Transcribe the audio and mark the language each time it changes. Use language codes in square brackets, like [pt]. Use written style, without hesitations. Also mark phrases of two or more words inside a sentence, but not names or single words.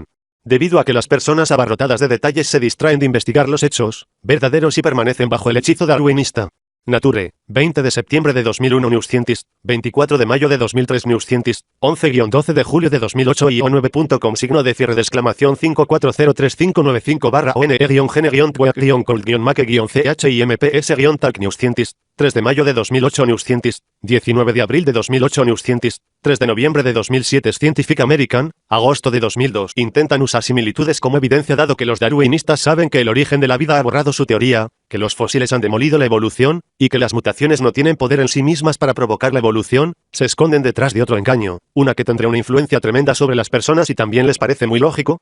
[es] Debido a que las personas abarrotadas de detalles se distraen de investigar los hechos verdaderos y permanecen bajo el hechizo darwinista. Nature, 20 de septiembre de 2001 New Scientist, 24 de mayo de 2003 New Scientist, 11-12 de julio de 2008 io9.com signo de cierre de exclamación 5403595-one-gene-cold-make-ch-imps-talk New Scientist, 3 de mayo de 2008 New Scientist, 19 de abril de 2008 New Scientist, 3 de noviembre de 2007 Scientific American, agosto de 2002. Intentan usar similitudes como evidencia dado que los darwinistas saben que el origen de la vida ha borrado su teoría, que los fósiles han demolido la evolución, y que las mutaciones no tienen poder en sí mismas para provocar la evolución, se esconden detrás de otro engaño, una que tendrá una influencia tremenda sobre las personas y también les parece muy lógico.